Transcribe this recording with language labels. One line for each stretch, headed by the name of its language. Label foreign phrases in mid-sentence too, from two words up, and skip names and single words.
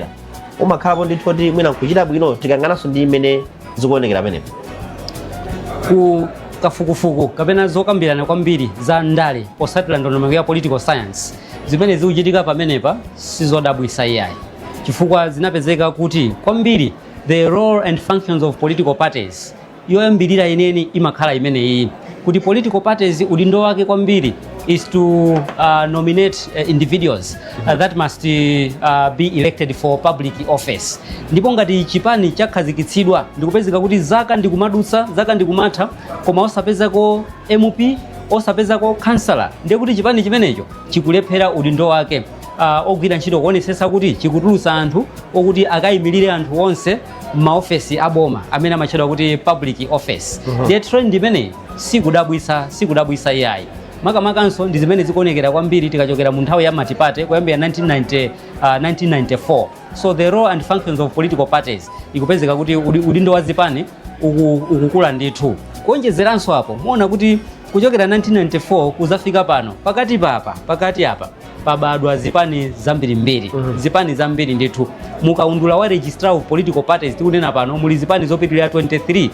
Nyanja: Umakhalapo ndithu kuti mwina nkuchita bwino tikang'ananso ndi imene zikuonekera pamenepo. Ku kafukufuku kapena zokambirana kwambiri za ndale posatira ndondomeko ya
English: political science
Nyanja: zimene zikuchitika pamenepa sizodabwisa iyayi, chifukwa zinapezeka kuti kwambiri
English: the role and functions of political parties
Nyanja: yoyambirira yeneni imakhala imene iyi, kuti
English: political parties
Nyanja: udindo wake kwambiri
English: is to nominate individuals that must be elected for public office.
Nyanja: Ndipo ngati chipani chakhazikitsidwa ndikupezeka kuti zaka ndikumadutsa zaka ndikumatha koma osapezako MP osapezako kansala, ndiye kuti chipani chimenecho chikulephera udindo wake ogwira ntchito kuonesesa kuti chikutulutsa anthu okuti akayimirire anthu onse maofesi aboma amene amatchedwa kuti
English: public office.
Nyanja: Ndiye trend imene sikudabwisa iyayi. Makamakanso ndi zimene zikuonekera kwambiri tikachokera mu nthawi ya matipate kuyambira 1994.
English: So the role and functions of political parties
Nyanja: ikupezeka kuti udindo wa zipani ukukula ndithu. Kuonjezeranso apo muona kuti kuchokera 1994 kuzafika pano pakati apa pabadwa zipani zambirimbiri, zipani zambiri ndithu. Mukaundula wa
English: registrar of political parties
Nyanja: tikunena pano muli zipani zopitirira 23.